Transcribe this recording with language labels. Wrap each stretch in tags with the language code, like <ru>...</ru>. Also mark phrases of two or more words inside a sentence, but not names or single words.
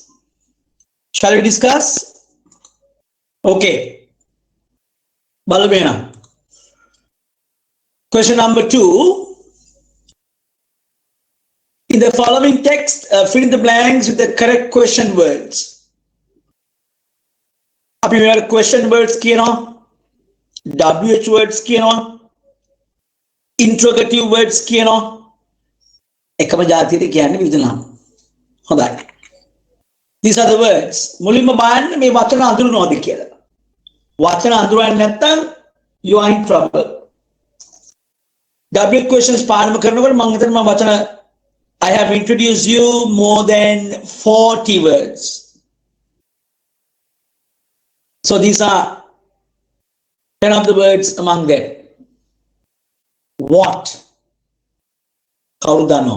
<en>Shall we discuss? Okay. Balabena. Question number 2. In the following text, fill in the blanks with the correct question words.</en> <si>අපි මෙයාට</si> <en>question words</en> <si>කියනවා,</si> <en>WH words</en> <si>කියනවා,</si> <en>interrogative words</en> <si>කියනවා. එකම જાතියට කියන්නේ විවිධ නම්. හොඳයි.</si> <en>These are the words.</en> <si>මුලින්ම බලන්න මේ වචන අඳුරනවද කියලා. වචන අඳුරන්නේ නැත්නම්</si> <en>you are in trouble. W questions</en> <si>පාඩම කරනකොට මම හිතන්නේ මම වචන</si> <en>I have introduced you more than 40 words. So these are 10 of the words among them. What? Kaudano.</en>